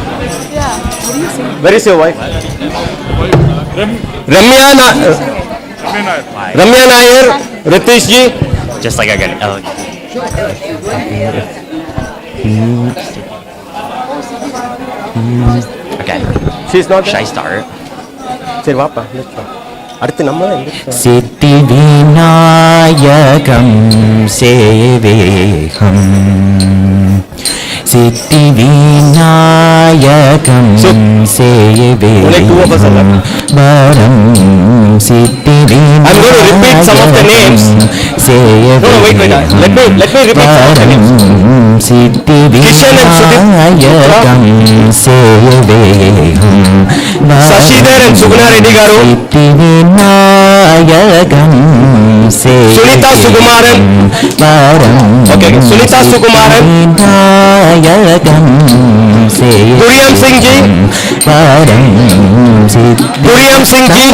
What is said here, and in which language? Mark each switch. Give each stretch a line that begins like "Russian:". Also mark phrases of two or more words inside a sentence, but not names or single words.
English: Where is your wife? Ramya Nair. Ratish ji. Just like I got Okay. She's not shy star.
Tamil: சரி வாப்பா அடுத்து நம்ம
Sanskrit: சித்தி விநாயகம் சேவேகம் சித்தி விநாயகம் சேவேகம் வரம் சித்தி விநாயகம் சேவேகம் வரம் சித்தி விநாயகம் சேவேகம்
Telugu: శశిధర్ అండ్ సుగుణ రెడ్డి గారు సిద్ధి వినాయకం సునీత సుకుమారన్ ఓకే సునీత సుకుమారన్ వినాయకం గురియం సింగ్ జీ గురియం సింగ్ జీ